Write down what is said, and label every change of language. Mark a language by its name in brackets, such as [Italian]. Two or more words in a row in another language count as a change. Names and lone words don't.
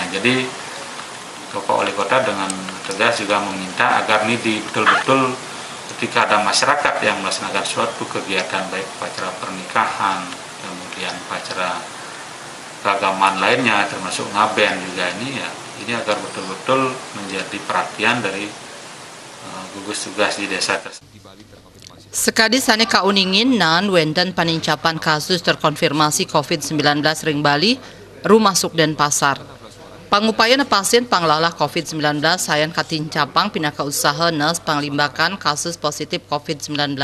[Indonesian] Jadi Bapak Wali Kota dengan tegas juga meminta agar ini betul-betul ketika ada masyarakat yang melaksanakan suatu kegiatan baik upacara pernikahan, kemudian upacara keagamaan lainnya termasuk ngaben juga ini agar betul-betul menjadi perhatian dari gugus tugas di desa tersebut. [Balinese] Sekadi sane kauningin nan wenten panincapan kasus terkonfirmasi COVID-19 ring Bali rumasuk Denpasar. Pangupayana pasien panglalah COVID-19 sayan katincapang pinaka usaha nas panglimbakan kasus positif COVID-19.